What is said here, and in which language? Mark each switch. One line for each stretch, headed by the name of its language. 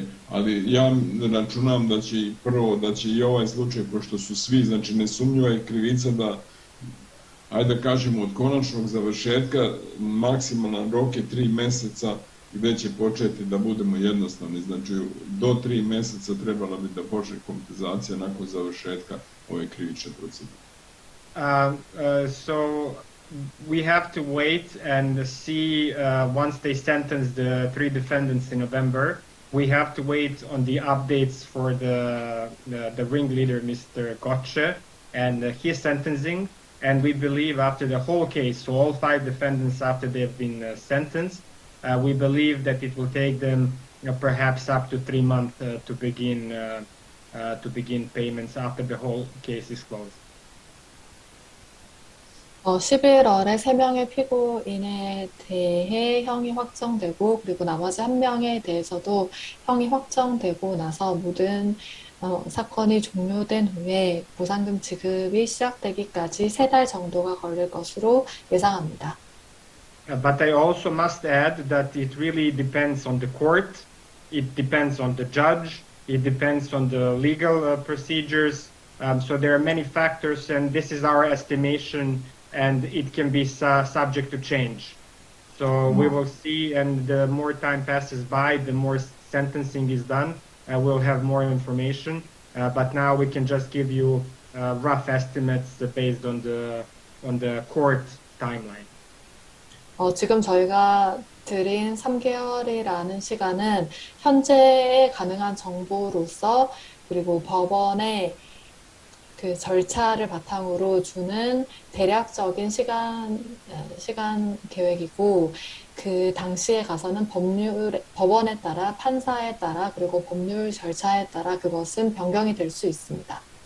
Serbian: Ali ja računam da će da će i ovaj slučaj, pošto su svi, znači nesumnjiva je krivica da, ajde da kažemo, od konačnog završetka maksimalan rok je 3 meseca gde će početi da budemo jednostavni, znači do 3 meseca trebala bi da počne kompenzacija nakon završetka ove krivične procedure.
English: So we have to wait and see once they sentence the 3 defendants in November. We have to wait on the updates for the ringleader, Mr. Gotche, and his sentencing. And we believe after the whole case, so all 5 defendants after they've been sentenced, we believe that it will take them perhaps up to 3 months to begin payments after the whole case is closed.
Korean: 11월에 3명의 피고인에 대해 형이 확정되고, 그리고 나머지 1명에 대해서도 형이 확정되고 나서 모든 사건이 종료된 후에 보상금 지급이 시작되기까지 3달 정도가 걸릴 것으로 예상합니다.
English: But I also must add that it really depends on the court, it depends on the judge, it depends on the legal procedures. So there are many factors, and this is our estimation, and it can be subject to change. So we will see, and the more time passes by, the more sentencing is done. We'll have more information, but now we can just give you rough estimates based on the court timeline.
Korean: 지금 저희가 드린 3개월이라는 시간은 현재의 가능한 정보로서, 그리고 법원의 그 절차를 바탕으로 주는 대략적인 시간 계획이고, 그 당시에 가서는 법원에 따라, 판사에 따라, 그리고 법률 절차에 따라 그것은 변경이 될 수 있습니다.